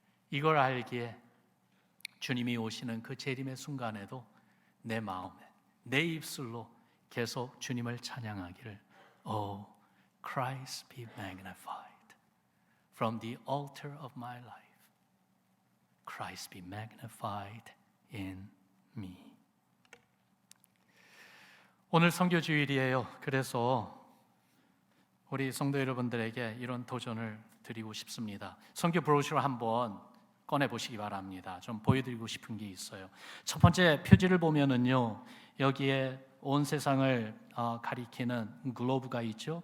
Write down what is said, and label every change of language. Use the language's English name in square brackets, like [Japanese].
[Korean] 이걸 알기에 주님이 오시는 그 재림의 순간에도 내 마음에, 내 입술로 계속 주님을 찬양하기를, [English] Oh, Christ be magnified from the altar of my life. Christ be magnified in me. [Korean] 오늘 선교 주일이에요. 그래서 우리 성도 여러분들에게 이런 도전을 드리고 싶습니다. 선교 브로셔 한번 꺼내 보시기 바랍니다. 좀 보여드리고 싶은 게 있어요. 첫 번째 표지를 보면은요, 여기에 온 세상을 가리키는 글로브가 있죠.